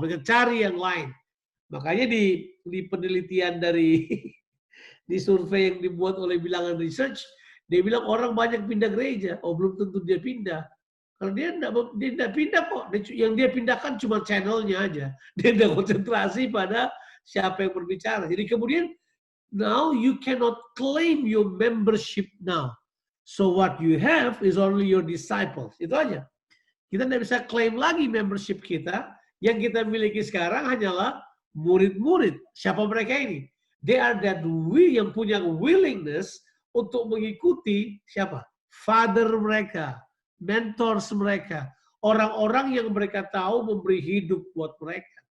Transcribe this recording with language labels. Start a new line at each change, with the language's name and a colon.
Indonesian: Mereka cari yang lain. Makanya di penelitian dari di survei yang dibuat oleh bilangan research, dia bilang orang banyak pindah gereja. Oh belum tentu dia pindah. Karena dia tidak pindah kok. Yang dia pindahkan cuma channelnya aja. Dia tidak konsentrasi pada siapa yang berbicara. Jadi kemudian
English: now you cannot claim your membership now. So what you have is only your disciples.
Indonesian: Itu aja. Kita tidak bisa klaim lagi membership kita. Yang kita miliki sekarang hanyalah murid-murid. Siapa mereka ini?
English: They are that
Indonesian: yang punya willingness untuk mengikuti siapa? Father mereka, mentors mereka, orang-orang yang mereka tahu memberi hidup buat mereka.